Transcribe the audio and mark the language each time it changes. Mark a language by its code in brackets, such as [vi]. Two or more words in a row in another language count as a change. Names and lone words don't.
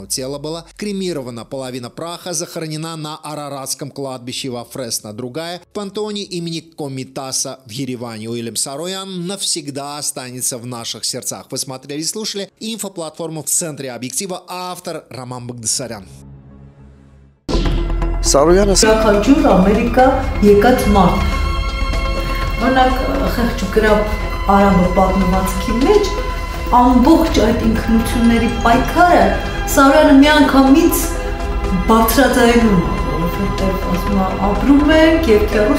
[ru] Тело было кремировано, половина праха захоронена на Араратском кладбище во Фресно, другая в пантеоне имени Комитаса в Ереване. Уильям Сароян навсегда останется в наших сердцах. Вы смотрели и слушали инфоплатформу «В центре объектива», автор Роман Багдасарян. [hy] Սարոյանը Սրախաջուր Ամերիկա եկած մարդ։ Օրինակ խեղճուկրապ Արամը պատմվածքի մեջ ամբողջ այդ ինքնությունների պայքարը Սարոյանը միանգամից բարձրաձայնում է, որովհետև ասում է ապրում ենք եւ թերուս